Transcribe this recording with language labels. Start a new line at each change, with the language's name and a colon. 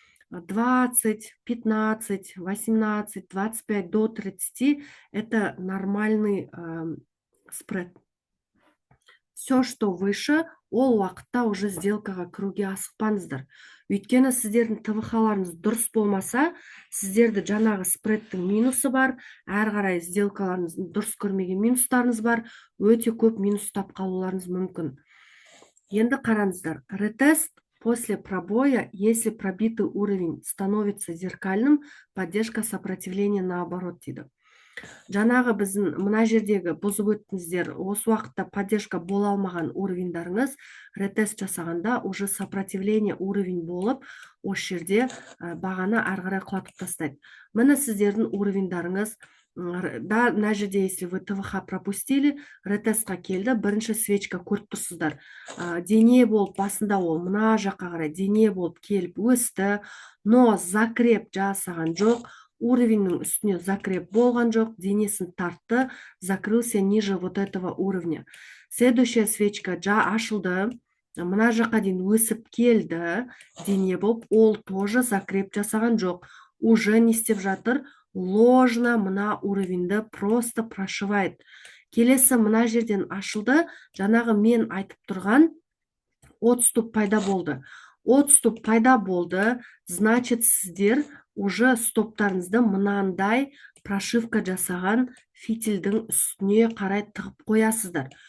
Russian: 20, 15, 18, 25 до 30 это нормальный спред. Все, что выше,
Kazakh: ол уақытта
Russian: уже
Kazakh: сделкаға кіруге асықпаңыздар. Өйткені сіздердің ТВХ-ларыңыз дұрыс болмаса, сіздерді жаңағы спредтің минусы бар, әр қарай сделкаларыңыз дұрыс көрмеген минустарыңыз бар, өте көп минус тап қалуларыңыз мүмкін. Енді қараңыздар,
Russian: ретест после пробоя, если пробитый уровень становится зеркальным, поддержка сопротивления наоборот
Kazakh: дейді. Жаңағы біздің мына жердегі бұзып өттіңіздер, осы уақытта поддержка бола алмаған уровеньдарыңыз ретест жасағанда
Russian: уже
Kazakh: сопротивление уровень болып, осы жерде бағаны ары қарай құлатып тастайды. Міне сіздердің уровеньдарыңыз, да, мына жерде,
Russian: если вы ТВХ пропустили,
Kazakh: ретестқа келді, бірінші свечка көріп тұрсыздар. Дене болып, басында ол мына жаққа қарай дене болып келіп өсті,
Russian: но
Kazakh: закреп жасаған жоқ, уровеньнің үстіне закреп болған жоқ, денесін тартты,
Russian: закрылся ниже вот этого уровня. Следующая свечка
Kazakh: ашылды, мына жаққа дейін өсіп келді, дене болып, ол
Russian: тоже
Kazakh: закреп жасаған жоқ.
Russian: Уже
Kazakh: не істеп жатыр, ложно мына уровеньді
Russian: просто прошивает.
Kazakh: Келесі мына жерден ашылды, жаңағы мен айтып тұрған отступ пайда болды. Отступ пайда болды,
Russian: значит,
Kazakh: сіздер
Russian: уже
Kazakh: стоптарыңызды мынандай прошивка жасаған фитильдің үстіне қарай тығып қоясыздар.